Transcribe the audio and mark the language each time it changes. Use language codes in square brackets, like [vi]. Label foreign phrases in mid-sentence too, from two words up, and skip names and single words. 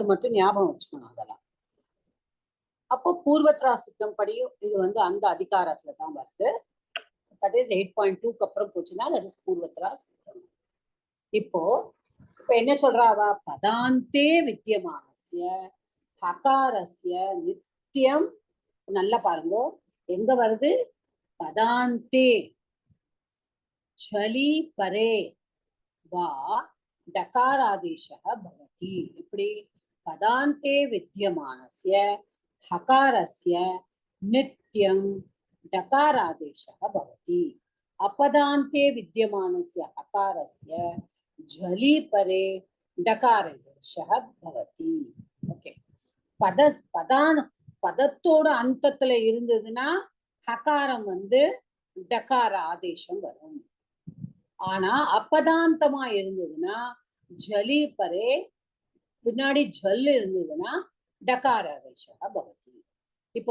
[ta] மட்டும் ஞாபகம் வச்சுக்கணும் அதெல்லாம் அப்போ [sa] पूर्वत्र असिद्धम् [ta] படியும் இது வந்து அந்த அதிகாரத்துல தான் வருது [en] that is [ta] 8.2க்கு அப்புறம் போச்சுன்னா [en] that is [sa] पूर्वत्र असिद्धम् [ta] இப்போ என்ன சொல்றாவா [sa] पदान्ते विद्यमानस्य हकारस्य नित्यम् [ta] நல்லா பாருங்க எங்க வருது பதாந்தே [sa] झलि परे वा ढकारादेशः भवति இப்படி पदान्ते विद्यमानस्य हकारस्य नित्यं ढकारादेशः भवति अपदान्ते विद्यमानस्य हकारस्य झलि परे डकारादेशः भवति ओके [ta] பதத்தோட அந்தத்துல இருந்ததுன்னா ஹகாரம் வந்து டகார ஆதேசம் வரும் ஆனா அப்பதாந்தமா இருந்ததுன்னா [sa] झलि परे [ta] பின்னாடி ஜல் இருந்ததுன்னா [sa] ढकार आदेशः भवति [ta] இப்போ